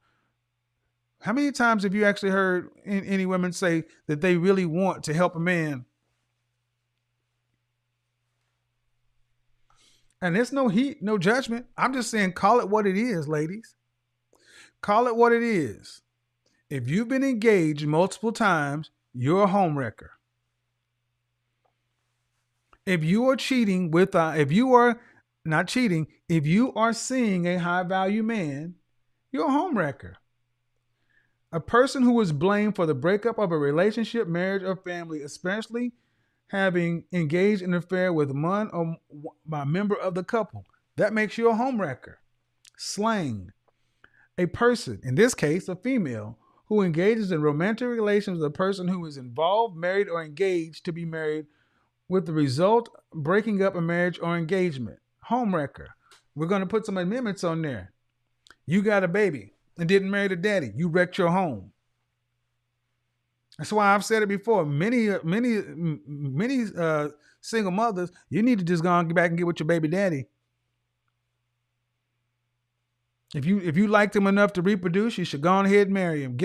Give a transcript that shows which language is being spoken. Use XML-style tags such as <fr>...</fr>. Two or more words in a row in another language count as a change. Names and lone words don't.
<en>How many times have you actually heard any women say that they really want to help a man? And there's no heat, no judgment. I'm just saying, call it what it is, ladies. Call it what it is. If you've been engaged multiple times, you're a ʻhōm‌rekər. If you are cheating if you are not cheating, if you are seeing a high value man, you're a ʻhōm‌rekər. A person who is blamed for the breakup of a relationship, marriage, or family, especially having engaged in an affair with one or a member of the couple, that makes you a ʻhōm‌rekər. Slang. A person, in this case, a female, who engages in romantic relations with a person who is involved, married, or engaged to be married, with the result breaking up a marriage or engagement. ʻhōm‌rekər. We're going to put some amendments on there. You got a baby and didn't marry the daddy. You wrecked your home. That's why I've said it before. Many single mothers, you need to just go and get back and get with your baby daddy. If you liked him enough to reproduce, you should go on ahead and marry him.</en>